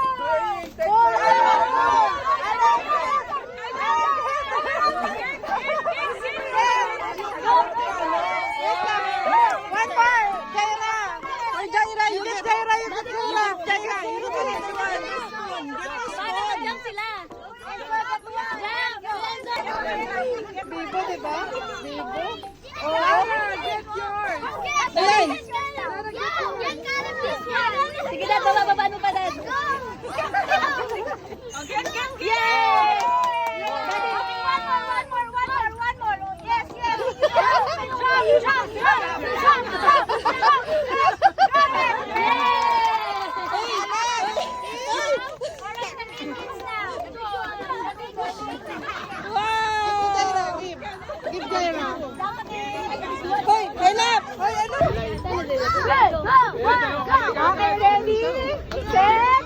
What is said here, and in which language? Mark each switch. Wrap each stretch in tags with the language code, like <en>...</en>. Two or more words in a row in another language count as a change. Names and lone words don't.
<en>One more! Jaira! Or Jaira, you get Jaira, you get Jaira! Jaira, you get the next one!</en> <tl>Jump sila! Bibo, diba? Bibo?</tl> <en>Get yours!</en> <tl>Dali! Sige na, bababa mo pa dad. Yay!</tl> <en>One more. Yes. Give Jaira!</en> <tl>Hoy, Elap! Hoy, ano?</tl> <en>Okay, ready? Set!</en>